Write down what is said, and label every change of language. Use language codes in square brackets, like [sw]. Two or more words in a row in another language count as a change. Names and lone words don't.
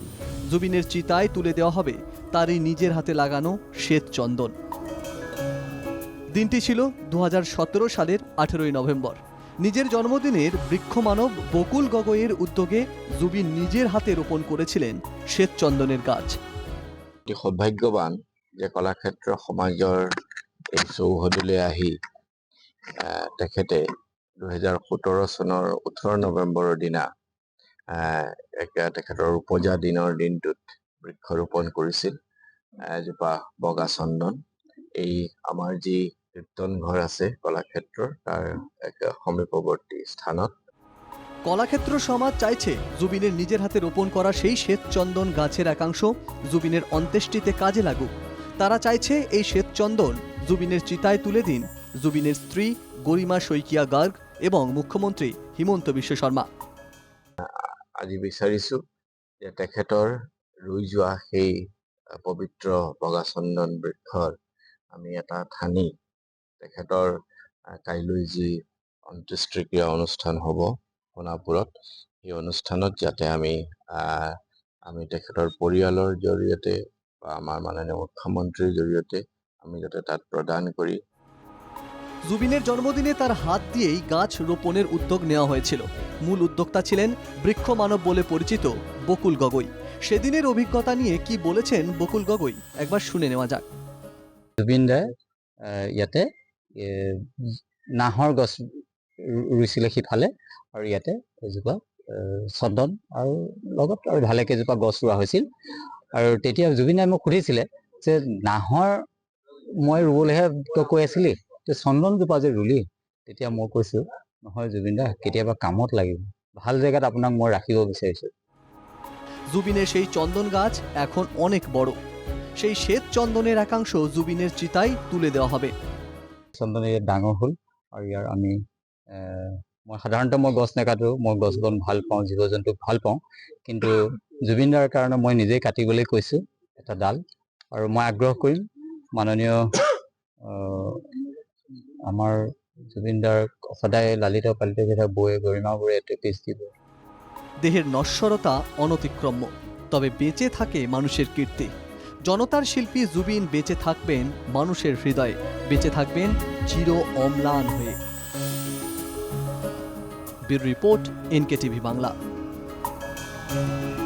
[bn] জুবিনের চিতায় তুলে দেওয়া হবে তারই নিজের হাতে লাগানো শ্বেতচন্দন। দিনটি ছিল 2017 সালের 18 নভেম্বর। নিজের জন্মদিনের বৃক্ষমানব বকুল গগৈয়ের উদ্যোগে জুবিন নিজের হাতে রোপণ করেছিলেন শ্বেতচন্দনের গাছ। [as] সৌভাগ্যবান যে কলাক্ষেত্ৰ সমাজৰ এই চৌহদলৈ আহি তেখেতে 2017 চনৰ 18 নৱেম্বৰৰ দিনা তেখেতৰ উপজা দিনৰ দিনটোত বৃক্ষৰোপণ কৰিছিল এজোপা বগা চন্দন। এই আমাৰ যি কীৰ্তন ঘৰ আছে কলাক্ষেত্ৰৰ তাৰ এক সমীপৱৰ্তী স্থানত। [bn] কলাক্ষেত্র সমাজ চাইছে জুবিনের নিজের হাতে রোপণ করা সেই শ্বেতচন্দন গাছের একাংশ জুবিনের অন্ত্যেষ্টিতে কাজে লাগুক। তারা চাইছে এই শ্বেতচন্দন জুবিনের চিতায় তুলে দিন জুবিনের স্ত্রী গরিমা শইকীয়া গার্গ এবং মুখ্যমন্ত্রী হিমন্ত বিশ্ব শর্মা। [as] আজি বিচাৰিছো যে তেখেতৰ ৰুই যোৱা সেই পবিত্ৰ বগা চন্দন বৃক্ষৰ আমি এটা ঠানি তেখেতৰ কাইলৈ যি অন্ত্যেষ্টিক্ৰিয়া অনুষ্ঠান হ'ব সোণাপুৰত, সেই অনুষ্ঠানত যাতে আমি তেখেতৰ পৰিয়ালৰ জৰিয়তে বা আমাৰ মাননীয় মুখ্যমন্ত্ৰীৰ জৰিয়তে আমি যাতে তাত প্ৰদান কৰি। [bn] জুবিনের জন্মদিনে তার হাত দিয়েই গাছ রোপণের উদ্যোগ নেওয়া হয়েছিল। মূল উদ্যোক্তা ছিলেন বৃক্ষমানব বলে পরিচিত বকুল গগৈ। সেদিনের অভিজ্ঞতা নিয়ে কি বলেছেন বকুল গগৈ, একবার শুনে নেওয়া যাক। [as] জুবিন দাই ইয়াতে নাহৰ গছ ৰুইছিলে সিফালে, আৰু ইয়াতে এজোপা চন্দন আৰু লগত আৰু ভালে কেইজোপা গছ ৰোৱা হৈছিল। আৰু তেতিয়া জুবিন দাই মোক সুধিছিলে যে নাহৰ মই ৰুবলৈহে তই কৈ আছিলি, তই চন্দনজোপা যে ৰুলি। তেতিয়া মই কৈছো নহয় জুবিন দা, কেতিয়াবা কামত লাগিব, ভাল জেগাত আপোনাক মই ৰাখিব বিচাৰিছো। [bn] জুবিনের সেই চন্দন গাছ এখন অনেক বড়। সেই শ্বেত চন্দনের একাংশ জুবিনের চিতায় তুলে দেওয়া হবে। [as] চন্দন ইয়াত ডাঙৰ হ'ল আৰু ইয়াৰ আমি মই সাধাৰণতে গছ নেকাটো, মই গছ বন ভাল পাওঁ, জীৱ জন্তুক ভাল পাওঁ, কিন্তু জুবিন দাৰ কাৰণে মই নিজেই কাটিবলৈ কৈছো এটা ডাল। আৰু মই আগ্ৰহ কৰিম মাননীয় আমাৰ জুবিন দাৰ সদায় লালিত পালিত হৈ থকা বৌয়ে গৰিমা বৌয়ে এতে পিছ দিব। [bn] দেহের নশ্বরতা অনতিক্রম্য, তবে বেঁচে থাকে মানুষের কীর্তি। জনতার শিল্পী জুবিন বেঁচে থাকবেন মানুষের হৃদয়ে, বেঁচে থাকবেন চির অম্লান হয়ে। ব্যুরো রিপোর্ট, NKTV বাংলা।